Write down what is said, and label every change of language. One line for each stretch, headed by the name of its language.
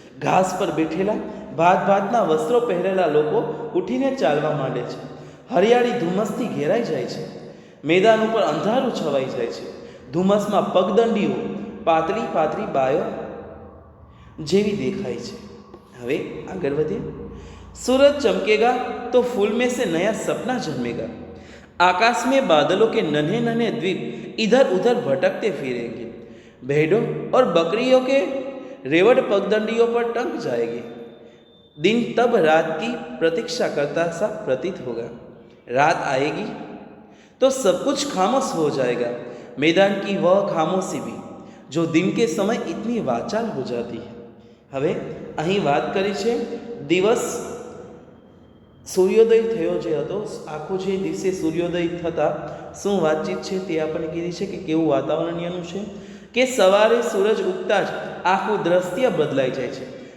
Gujarati: ઘાસ પર બેઠેલા ભાત ભાતના વસ્ત્રો પહેરેલા લોકો ઉઠીને ચાલવા માંડે છે. હરિયાળી ધુમ્મસથી ઘેરાઈ જાય છે. મેદાન ઉપર અંધારું છવાઈ જાય છે. ધુમ્મસમાં પગદંડીઓ પાતળી પાતળી બાયો જેવી દેખાય છે. હવે આગળ વધીએ.
Hindi: सूरज चमकेगा तो फूल में से नया सपना जन्मेगा. आकाश में बादलों के नन्हे नन्हे द्वीप इधर उधर भटकते फिरेंगे. भेड़ों और बकरियों के रेवड़ पगडंडियों पर टंक जाएगी. दिन तब रात की प्रतीक्षा करता सा प्रतीत होगा. रात आएगी तो सब कुछ खामोश हो जाएगा. मैदान की वह खामोशी भी जो दिन के समय इतनी वाचाल हो जाती है.
Gujarati: હવે અહીં વાત કરી છે દિવસ સૂર્યોદય થયો જે હતો, આખો જે દિવસે સૂર્યોદય થતાં શું વાતચીત છે તે આપણને કીધી છે કે કેવું વાતાવરણ ત્યાંનું છે કે સવારે સૂરજ ઉગતા જ આખું દ્રશ્ય બદલાઈ જાય છે.